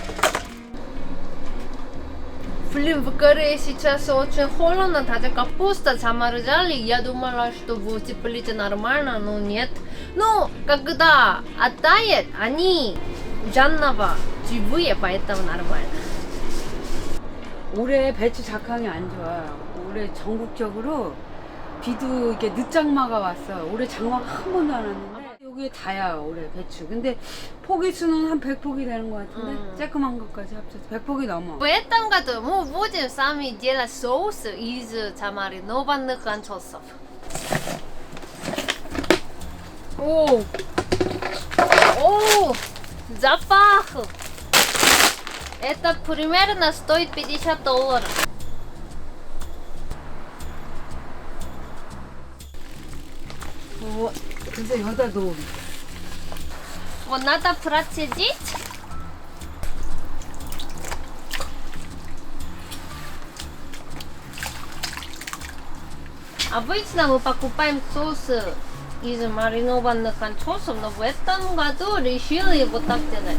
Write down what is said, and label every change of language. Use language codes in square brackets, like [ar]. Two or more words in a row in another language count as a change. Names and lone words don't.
[ru] Блин, в Корее сейчас очень холодно, даже капуста заморозили. Я думала, что в теплице нормально, но нет. Но когда оттает, они заново живые, поэтому нормально. [ko] 올해 배추 작황이 안 좋아. 올해 전국적으로 비도 이렇게 늦장마가 왔어. 올해 장마가 한 번도 안 왔는데 여기에 다야 올해 배추. 근데 포기 수는 한 100포기 되는 것 같은데 쬐끄만 것까지 합쳐서 100포기 넘어. [ru] В этом году мы будем сами делать соус из замаринованных анчоусов. О, запах! Это примерно стоит $50. вот. [ko] 그래서 여기다 넣어. [ru] Вот надо процедить. Обычно мы покупаем соусы из маринованных анчоусов, но в этом году решили вот так делать.